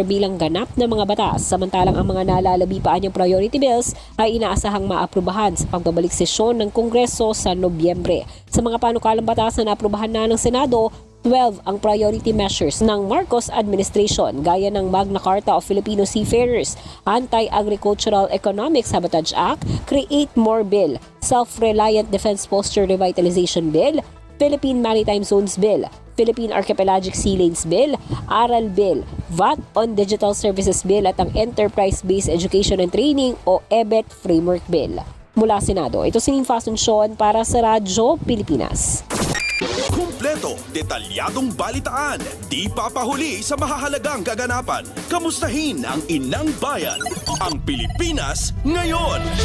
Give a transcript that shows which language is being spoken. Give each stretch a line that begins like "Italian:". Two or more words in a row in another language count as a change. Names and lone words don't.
Filipino: bilang ganap na mga batas, samantalang ang mga nalalabi pa niyang
English: priority bills
Filipino: ay inaasahang maaprubahan sa pagbabalik sesyon ng Kongreso sa Nobyembre. Sa mga panukalang batas na naaprubahan na ng Senado, 12 ang
English: priority measures
Filipino: ng Marcos administration gaya ng Magna Carta of Filipino Seafarers, Anti-Agricultural Economic Sabotage Act, Create More Bill, Self-Reliant Defense Posture Revitalization Bill, Philippine Maritime Zones Bill, Philippine Archipelagic Sea Lanes Bill, Aral Bill, VAT on Digital Services Bill at ang Enterprise-Based Education and Training o EBET Framework Bill. Mula Senado, ito si Ninfa Asuncion para sa Radyo Pilipinas. Kumpleto, detalyadong balitaan, di papahuli sa mahahalagang kaganapan. Kamustahin ang inang bayan, ang Pilipinas Ngayon.